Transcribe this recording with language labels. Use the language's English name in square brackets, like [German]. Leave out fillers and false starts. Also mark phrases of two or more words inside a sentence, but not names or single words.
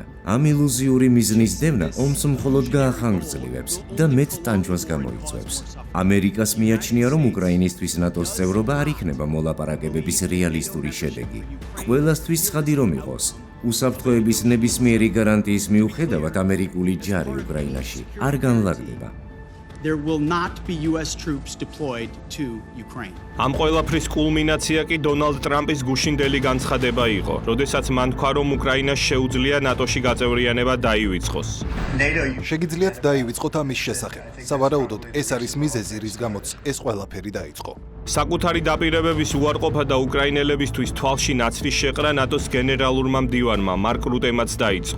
[Georgian] ამ ილუზიური მიზნის დევნა ომს მხოლოდ გაახანგრძლივებს და მეტ ტანჯვას გამოიწვევს. ამერიკას მიაჩნია, რომ უკრაინისთვის ნატოს წევრობა არ იქნება მოლაპარაკებების რეალისტური შედეგი. ყველასთვის ცხადი რომ იყოს, უსაფრთხოების ნებისმიერი გარანტიის მიუხედავად ამერიკული ჯარი უკრაინაში არ განლაგდება. [English] There will not be US troops deployed to Ukraine. [Georgian] ამ ყველაფრის კულმინაცია კი დონალდ ტრამპის გუშინდელი განცხადება იყო, როდესაც მან თქვა, რომ უკრაინას შეუძლია ნატოში გაწევრიანება დაივიწყოს. შეგიძლიათ დაივიწყოთ ამის შესახებ. სავარაუდოდ ეს არის მიზეზი, რის გამოც ეს ყველაფერი დაიწყო. საკუთარი დაპირებების უარყოფა და უკრაინელებისთვის თვალში ნაცრის შეყრა ნატოს გენერალურმა მდივანმა მარკ რუტემაც დაიწყო.